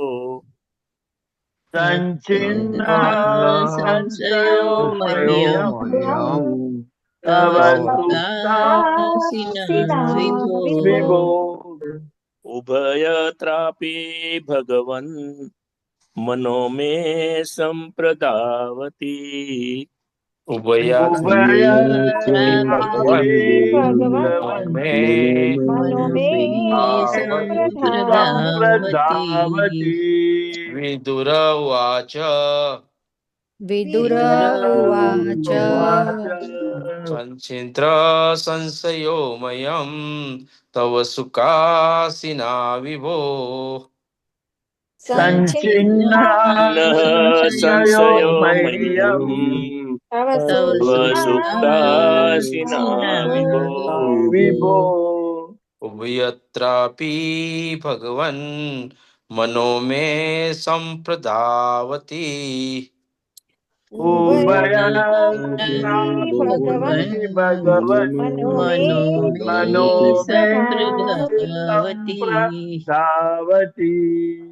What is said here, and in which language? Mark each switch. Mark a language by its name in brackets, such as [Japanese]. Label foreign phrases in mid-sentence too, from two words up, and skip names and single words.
[Sanskrit] संचिन्नः संशयो मह्यम् तव सुप्तासि न विभो। उभयत्रापि भगवन् मनो मे सम्प्रदावती ઉભયત્રાપી ભગવન મનો મે સંપ્રદાવતી વિદુર ઉવાચ વિદુર ઉવાચ સંચિત્ર સંશયો મયમ તવ સુકાસિના વિભો સંચિન્ન સંશયો મહ્યમ તવ તવ तव सुप्तासिना विभो વિભો ઉભયત્રાપી ભગવન મનો મે સંપ્રદાવતી ઉભયત્રાપી ભગવન મનો મે સંપ્રદાવતી